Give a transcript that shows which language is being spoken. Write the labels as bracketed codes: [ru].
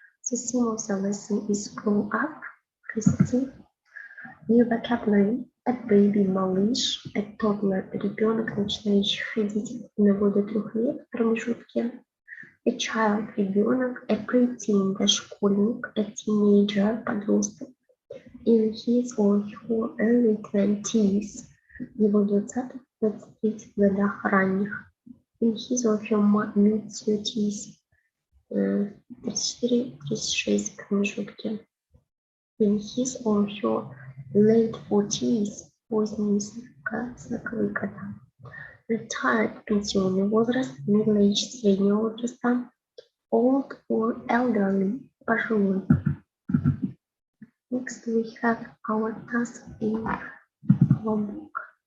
[en] The theme of the lesson is grow up. [ru] Расти. [en] New vocabulary. A baby, [ru] малыш, [en] a toddler, [ru] ребенок, начинающий ходить на до 3 лет в промежутке. [en] A child, [ru] ребенок, [en] a preteen, [ru] дошкольник, [en] a teenager, [ru] подросток. [en] In his or her early 20s, [ru] его 20-23 годах ранних. [en] In his or her mid-30s, [ru] 34-36 промежутке. [en] In his or her late 40s, [ru] поздние 40-е года. [en] Retired, [ru] пенсионный возраст, [en] middle age, [ru] среднего возраста. [en] Old or elderly, [ru] пожилой. [en] Next we have our task in our book.